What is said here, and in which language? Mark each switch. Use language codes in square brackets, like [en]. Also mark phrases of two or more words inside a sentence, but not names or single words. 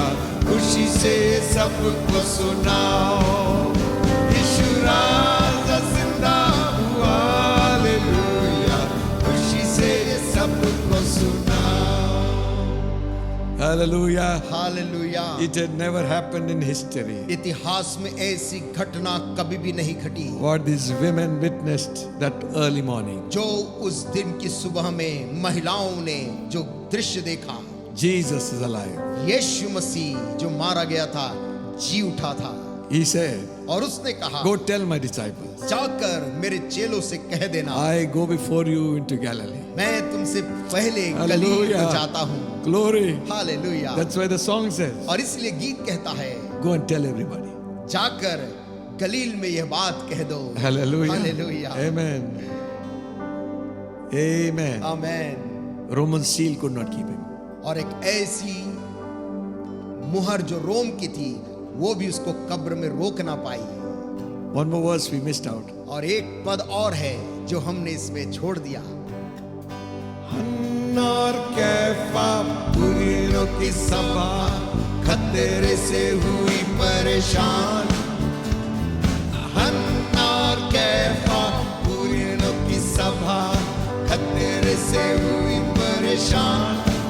[hi] खुशी से सबको सुनाओ। यीशु राजा जिंदा हुआ, हालेलुया। खुशी से सबको सुनाओ। [en] Hallelujah. [hi] हालेलुया। [en] It had never happened in history. [hi] इतिहास में ऐसी घटना कभी भी नहीं घटी [en] What these women witnessed that early morning. [hi] जो उस दिन की सुबह में महिलाओं ने जो दृश्य देखा। [en] Jesus is alive. [hi] यीशु मसीह जो मारा गया था जी उठा था। [en] He said, [hi] और उसने कहा, [en] go tell my disciples, [hi] जाकर मेरे चेलों से कह देना, [en] I go before you into Galilee. [hi] मैं तुमसे पहले गलील [en] Hallelujah. [hi] को जाता हूँ। [en] Glory. [hi] हालेलुया। [en] That's why the song says, [hi] और इसलिए गीत कहता है, [en] go and tell everybody. [hi] जाकर गलील में यह बात कह दो। [en] Hallelujah. [hi] हालेलुया। [en] Amen. Amen. [hi] आमेन। [en] Roman seal could not keep him. [hi] और एक ऐसी मुहर जो रोम की थी, वो भी उसको कब्र में रोक ना पाई। [en] One more verse we missed out. [hi] और एक पद और है जो हमने इसमें छोड़ दिया। हन्ना और कैफा बुरियों की सभा खतरे से हुई परेशान। हन्ना और कैफा बुरियों की सभा खतरे से हुई परेशान।